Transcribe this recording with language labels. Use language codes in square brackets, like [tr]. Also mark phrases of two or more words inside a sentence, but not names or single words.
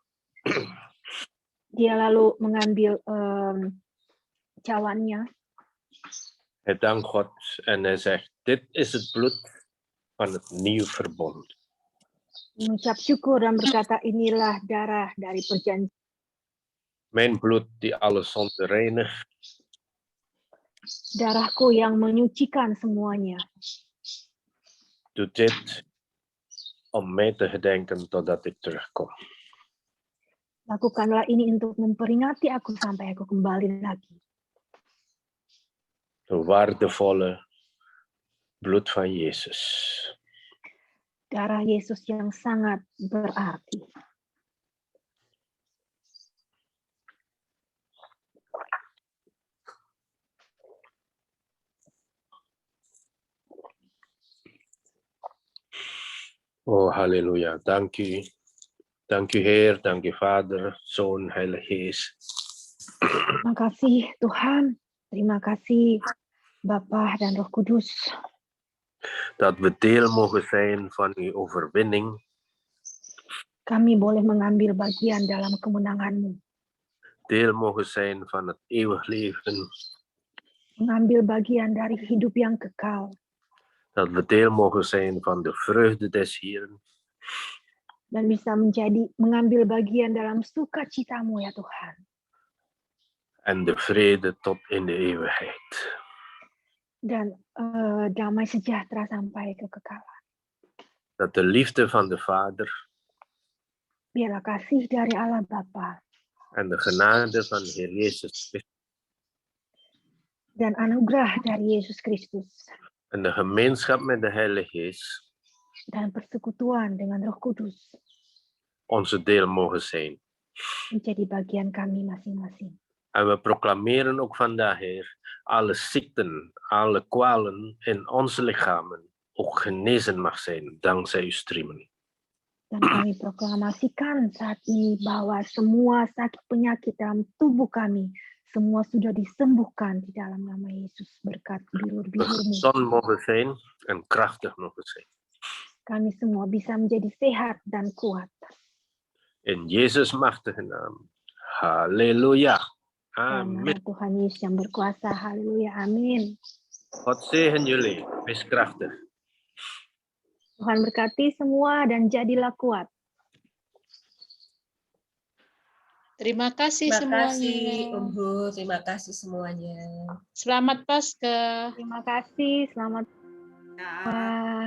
[id] Dia lalu mengambil cawannya. [nl] Hij dankt God en hij zegt, dit is het bloed van het nieuwe verbond. [id] Mengucap syukur dan berkata, inilah darah dari perjanjian. [nl] Mijn bloed die alle zonde reinigt. [id] Darahku yang menyucikan semuanya. [nl] Doe dit om mij te gedenken totdat ik terugkom. [id] Lakukanlah ini untuk memperingati aku sampai aku kembali lagi. [nl] De waardevolle bloed van Jezus. [id] Darah Yesus yang sangat berarti. [nl] Oh, halleluja. Dank u. Dank u, Heer. Dank u, Vader, Zoon, Heilige Geest. [id] Terima kasih Tuhan. Terima kasih Bapa dan Roh Kudus. [nl] Dat we deel mogen zijn van uw overwinning. [id] Kami boleh mengambil bagian dalam kemenangan-Mu. [nl] Deel mogen zijn van het eeuwig leven. [id] Mengambil bagian dari hidup yang kekal. [nl] Dat we deel mogen zijn van de vreugde des Heeren. [id] Dan bisa mengambil bagian dalam sukacita-Mu ya Tuhan. [nl] En de vrede tot in de eeuwigheid. [id] Dan damai sejahtera sampai kekekalan. [nl] Dat de liefde van de Vader [id] Biarlah kasih dari Allah Bapa [nl] en de genade van de Heer Jezus Christus [id] dan anugerah dari Yesus Kristus [nl] en de gemeenschap met de Heilige Geest [id] dan persekutuan dengan Roh Kudus [nl] onze deel mogen zijn. [id] menjadi bagian kami masing-masing. [nl] En we proclameren ook vandaag, Heer, alle ziekten, alle kwalen in onze lichamen ook genezen mag zijn dankzij uw streamen. [id] Dan kami proklamasikan saat ini bahwa semua sakit penyakit dalam tubuh kami semua sudah disembuhkan di dalam nama Yesus berkat [nl] We [id] bilur-bilur-Mu. [nl] gezond mogen zijn en krachtig mogen zijn. [id] Kami semua bisa menjadi sehat dan kuat. [nl] In Jezus' machtige naam. Halleluja. [id] Dalam nama Amin. Tuhan Yesus yang berkuasa. Haleluya. Amin. [nl] God zegen jullie. Wees krachtig. [id] Tuhan berkati semua dan jadilah kuat. Terima kasih Terima semuanya. kasih Om Hu, terima kasih semuanya. Selamat Paskah. Terima kasih. Selamat Ya.